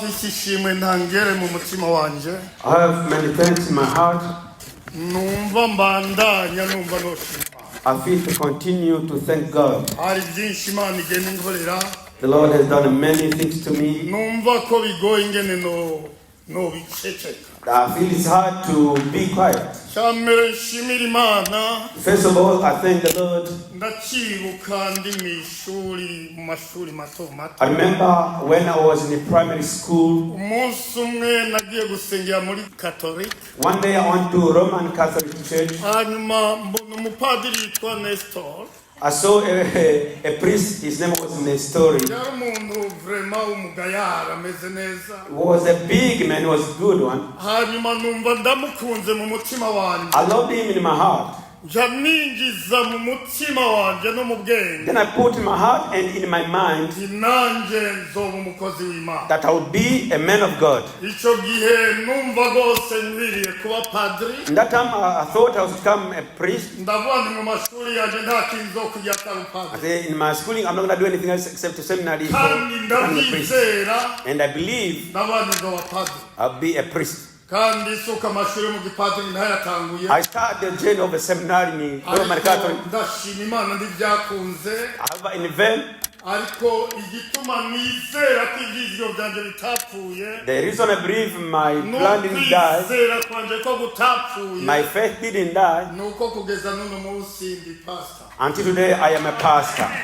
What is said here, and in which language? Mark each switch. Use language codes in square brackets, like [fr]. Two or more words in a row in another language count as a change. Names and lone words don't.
[rn] mfise ishimwe ntangere mu mutima wanje. [en] I have many thanks in my heart. [rn] Numva mbandanya numva noshima. [en] I feel to continue to thank God. [rn] Hari byinshi Imana igenda inkorera. [en] The Lord has done many things to me. [rn] Numva ko bigoye ingene no biceceka. [en] I feel it's hard to be quiet. [rn] Shamere nshimira Imana. [en] First of all, I thank the Lord. [rn] Ndacibuka ndi mw'ishuri mu mashuri mato mato. [en] I remember when I was in primary school. [rn] Umunsi umwe nagiye gusengera muri Catholic. [en] One day I went to Roman Catholic Church. [rn] Hanyuma mbona umupadiri yitwa Nestor. [en] I saw a priest, his name was Nestori. [rn] Yari umuntu vraiment umugayara ameze neza. [en] Was a big man, was a good one. [rn] Hanyuma numva ndamukunze mu mutima wanje. [en] I loved him in my heart. [rn] Janingiza mu mutima wanje no mu bwenge. [en] Then I put in my heart and in my mind [rn] nanje nzoba umukozi w'Imana. [en] that I would be a man of God. [rn] Ico gihe numva gose nkwiriye kuba padri. [en] In that time I thought I would become a priest. [rn] Ndavuga mu mashuri yanje nta kinzo kujya kaba padri. [en] I say in my schooling I'm not going to do anything else except to seminary. And I believe I'll be a priest. I started the journey of a seminary in Roman Catholic. However, in vain, the reason I believe my plan didn't die, my faith didn't die, until today I am a pastor.